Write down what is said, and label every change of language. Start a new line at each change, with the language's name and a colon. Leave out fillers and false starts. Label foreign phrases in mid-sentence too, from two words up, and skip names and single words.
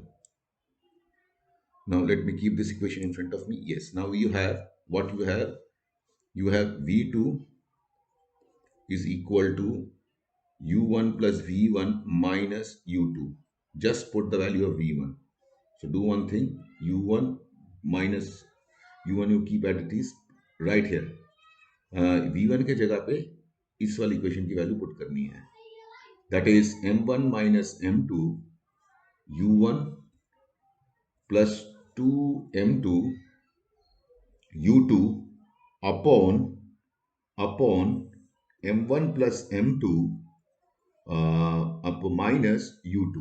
English: Now let me keep this equation in front of me. Yes. Now you have what you have. You have V2 is equal to u1 plus v1 minus u2. Just put the value of v1. So do one thing. u1 minus u1 you keep as it is right here.
Hindi: v1 के जगह पे इस वाली इक्वेशन की वैल्यू पुट करनी है.
English: That is m1 minus m2 u1 plus 2m2 u2 upon m1 plus m2 up minus u2.